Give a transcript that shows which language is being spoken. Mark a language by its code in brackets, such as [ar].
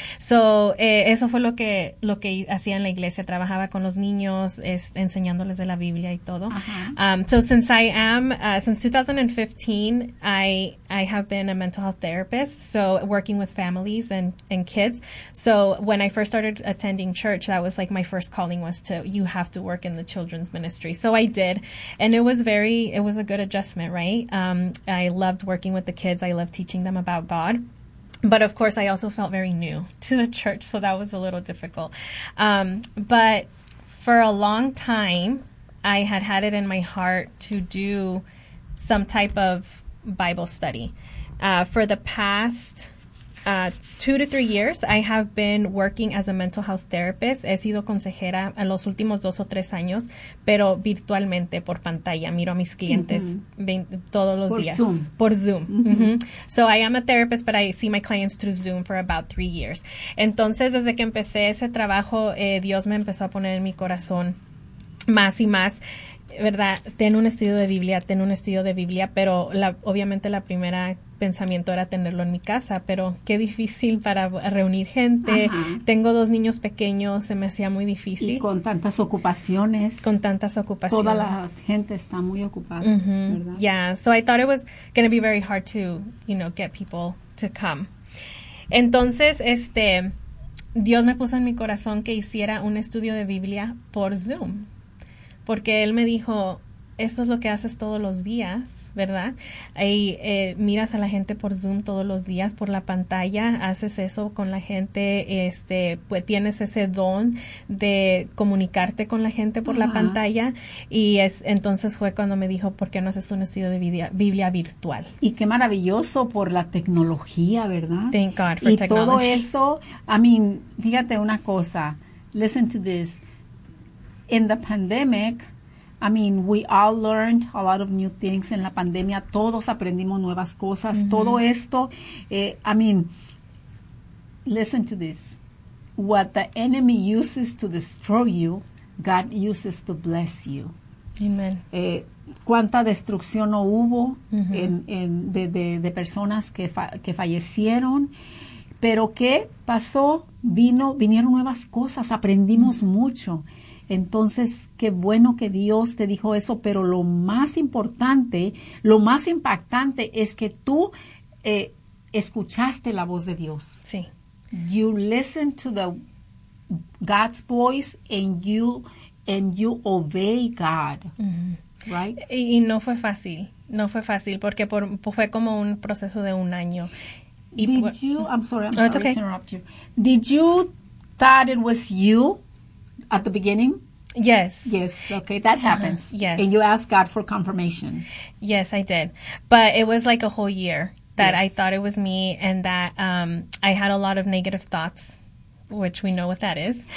[es] So, eso fue lo que hacía en la iglesia. Trabajaba con los niños, enseñándoles de la Biblia y todo. [en] So, since 2015, I have been a mental health therapist, so working with families and kids. So, when I first started attending church, that was like my first calling was to, you have to work in the children's ministry. So, I did. And it was a good adjustment, right? I loved working with the kids. I love teaching them about God. But of course, I also felt very new to the church, so that was a little difficult. But for a long time, I had it in my heart to do some type of Bible study. For the past 2 to 3 years, I have been working as a mental health therapist. [es] He sido consejera en los últimos 2 o 3 años, pero virtualmente, por pantalla. Miro a mis clientes todos los días. Por Zoom. [en] So I am a therapist, but I see my clients through Zoom for about 3 years. [es] Entonces, desde que empecé ese trabajo, Dios me empezó a poner en mi corazón más y más. ¿Verdad? Ten un estudio de Biblia, pero obviamente la primera pensamiento era tenerlo en mi casa, pero qué difícil para reunir gente. Tengo 2 niños pequeños, se me hacía muy difícil. Y con tantas ocupaciones. Toda la gente está muy ocupada, ¿verdad? [en] Yeah, so I thought it was going to be very hard to, you know, get people to come. [es] Entonces, Dios me puso en mi corazón que hiciera un estudio de Biblia por Zoom. Porque él me dijo, eso es lo que haces todos los días, ¿verdad? Y miras a la gente por Zoom todos los días, por la pantalla, haces eso con la gente, pues tienes ese don de comunicarte con la gente por la pantalla. Y entonces fue cuando me dijo, ¿por qué no haces un estudio de Biblia virtual? Y qué maravilloso por la tecnología, ¿verdad? [en] Thank God for technology. [es] Y todo eso, [en] I mean, [es] fíjate una cosa, [en] listen to this. In the pandemic, I mean, we all learned a lot of new things. [es] En la pandemia, todos aprendimos nuevas cosas. Mm-hmm. Todo esto, [en] I mean, listen to this. What the enemy uses to destroy you, God uses to bless you. Amen. [es] ¿Cuánta destrucción no hubo de personas que fallecieron? ¿Pero qué pasó? Vinieron nuevas cosas. Aprendimos mucho. Entonces, qué bueno que Dios te dijo eso, pero lo más importante, lo más impactante es que tú escuchaste la voz de Dios. Sí. [en] You listen to God's voice and you obey God. Mm-hmm. Right? [es] Y no fue fácil. No fue fácil porque fue como un proceso de un año. [en] I'm sorry to interrupt you. Did you thought it was you at the beginning? Yes. Yes, okay, that happens. Yes. And you ask God for confirmation. Yes, I did. But it was like a whole year that I thought it was me and that I had a lot of negative thoughts, which we know what that is.